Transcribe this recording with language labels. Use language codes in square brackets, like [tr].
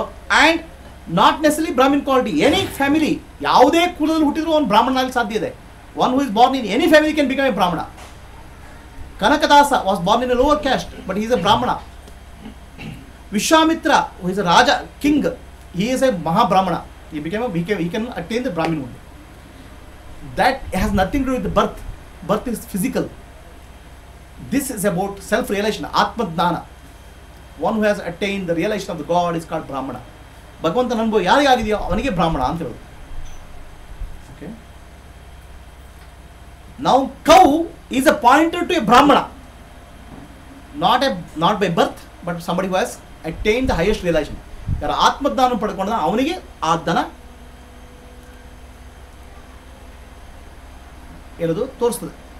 [en] And not necessarily Brahmin quality. Any family, [kn] ಯಾವುದೇ ಕುಲದಲ್ಲಿ ಹುಟ್ಟಿದ್ರು ಒಂದು ಬ್ರಾಹ್ಮಣ ಆಗಲಿಕ್ಕೆ ಸಾಧ್ಯ ಇದೆ. [en] One who is born in any family can become a Brahmana. Kanakadasa was born in a lower caste, but he is a Brahmana. Vishwamitra, who is a Raja, king, he is a Mahabrahmana. He can attain the Brahmin only. That has nothing to do with the birth. Birth is physical. This is about self-realization, Atma-dnana. One who has attained the realization of the God is called Brahmana. [kn] ಭಗವಂತನ ಅನುಭವ ಯಾರಿಗಾಗಿದೆಯೋ ಅವನಿಗೆ ಬ್ರಾಹ್ಮಣ ಅಂತ ಹೇಳೋದು. [en] Okay, now cow is a pointer to a Brahmana, not by birth but somebody who has attain the highest realisation. [kn] ಯಾರು ಆತ್ಮಜ್ಞಾನ ಪಡ್ಕೊಂಡ ಅವನಿಗೆ ಆ ದನ ಹೇಳೋದು ತೋರಿಸ್ತದೆ.